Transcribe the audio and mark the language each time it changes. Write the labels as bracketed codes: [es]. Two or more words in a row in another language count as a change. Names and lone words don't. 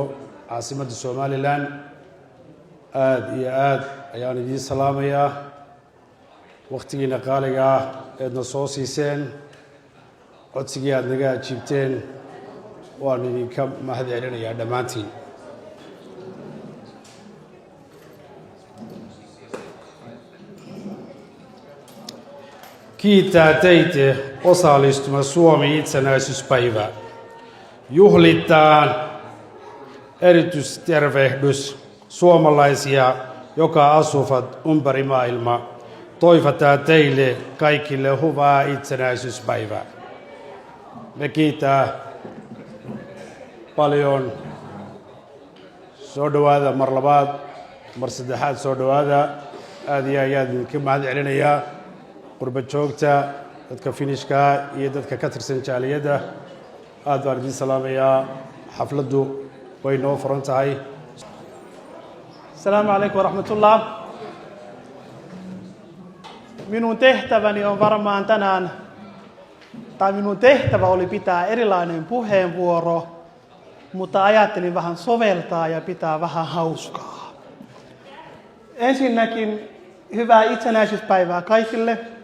[so] caasimadda Somaliland aad iyo aad ayaan idin salaamayaa waqtigiina qaaliga ah eedna soo siiseen codsigii aad naga ajiibteen waan idinka mahadcelinayaa dhammaantiin [fi] Kiittää teitä osallistumaan Suomen itsenäisyyspäivä. Juhlitaan erityistervehdys suomalaisia, joka asuvat ympäri maailmaa. Toivotaan teille kaikille hyvää itsenäisyyspäivää. Me kiittää paljon [so] soo dhawaada mar labaad mar saddexaad soo dhawaada aad iyo aad idinka mahadcelinayaa qurba joogta dadka finishka iyo dadka ka tirsan jaaliyada aad baan idin salaamayaa xafladdu way noo furan tahay [ar] السلام عليكم ورحمة الله. [fi] Minun tehtäväni on varmaan tänään, tai minun tehtävä oli pitää erilainen puheenvuoro, mutta ajattelin vähän soveltaa ja pitää vähän hauskaa. Ensinnäkin hyvää itsenäisyyspäivää kaikille.